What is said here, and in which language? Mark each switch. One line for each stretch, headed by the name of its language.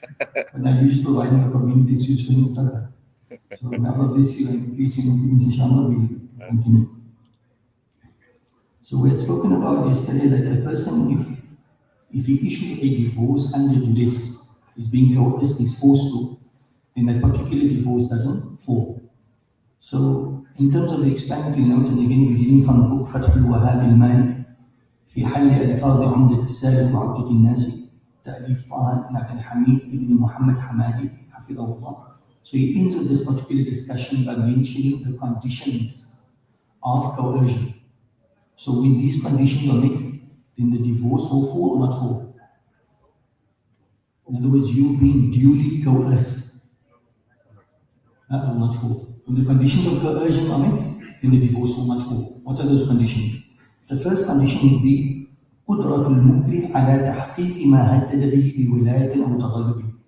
English: But now you're just providing a convenient excuse for him, etc. So may Allah bless you and please you know, inshallah we continue. So we had spoken about yesterday that a person, if he issues a divorce under duress, is being coerced, is forced to, then that particular divorce doesn't fall. So in terms of the explanatory notes, and again we're reading from the book
Arabic: فتح الوهاب المالك في حل ألفاظ عمدة السالك وعقدة الناس تأليف طه بن عبد الحميد بن محمد حمادي حفظه الله.
English: So he ends with this particular discussion by mentioning the conditions of coercion. So when these conditions are met, then the divorce will fall or not fall. In other words, you being duly coerced, that will not fall. When the conditions of coercion are met, then the divorce will not fall. What are those conditions? The first condition would be
Arabic: قدرة المكره على تحقيق ما هدد به بولاية أو تغلب.